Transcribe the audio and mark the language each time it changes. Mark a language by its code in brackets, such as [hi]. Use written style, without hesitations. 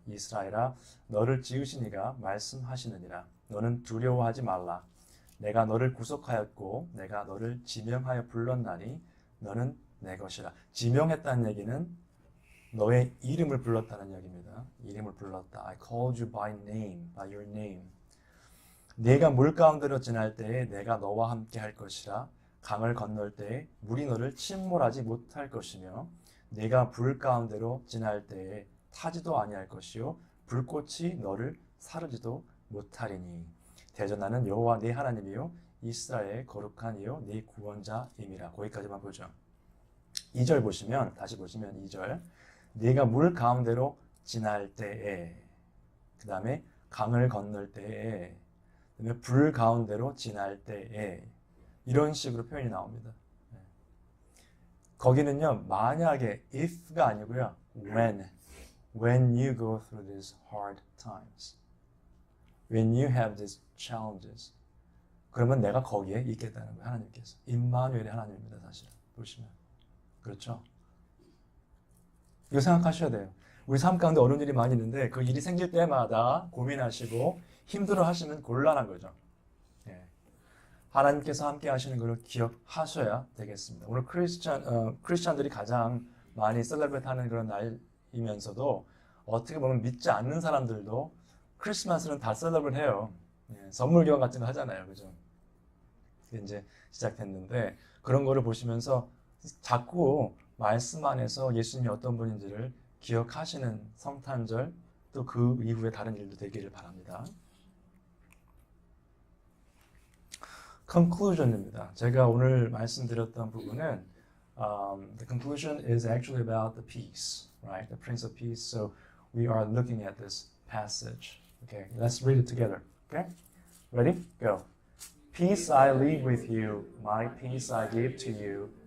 [ko] 이스라엘아 너를 지으신 이가 말씀하시느니라. 너는 두려워하지 말라. 내가 너를 구속하였고 내가 너를 지명하여 불렀나니 너는 내 것이라. 지명했다는 얘기는 너의 이름을 불렀다는 얘기입니다. 이름을 불렀다. [en] I called you by name, by your name. [ko] 네가 물 가운데로 지날 때에 내가 너와 함께 할 것이라. 강을 건널 때에 물이 너를 침몰하지 못할 것이며 네가 불 가운데로 지날 때에 타지도 아니할 것이요 불꽃이 너를 사르지도 못하리니. 대전하는 여호와 네 하나님이요 이스라엘의 거룩한 이요 네 구원자임이라. 거기까지만 보죠. 2절 보시면 다시 보시면 2절 네가 물 가운데로 지날 때에 그 다음에 강을 건널 때에 그 다음에 불 가운데로 지날 때에 이런 식으로 표현이 나옵니다. 거기는요 만약에 [en] if [ko] 가 아니고요 [en] when you go through these hard times when you have these challenges [ko] 그러면 내가 거기에 있겠다는 거예요. 하나님께서 임마누엘의 하나님입니다. 사실 보시면 그렇죠. 이거 생각하셔야 돼요. 우리 삶 가운데 어려운 일이 많이 있는데 그 일이 생길 때마다 고민하시고 힘들어 하시면 곤란한 거죠. 하나님께서 함께 하시는 것을 기억하셔야 되겠습니다. 오늘 크리스찬들이 가장 많이 셀레브레이트하는 그런 날이면서도 어떻게 보면 믿지 않는 사람들도 크리스마스는 다 셀러브를 해요. 선물 교환 같은 거 하잖아요. 그죠? 이제 시작됐는데 그런 거를 보시면서 자꾸 말씀 안에서 예수님이 어떤 분인지를 기억하시는 성탄절 또 그 이후에 다른 일도 되기를 바랍니다. conclusion입니다. 제가 오늘 말씀드렸던 부분은 [en] the conclusion is actually about the peace, right? The Prince of Peace. So we are looking at this passage. Okay, let's read it together. Okay, ready? Go. Peace I leave with you, my peace I give to you.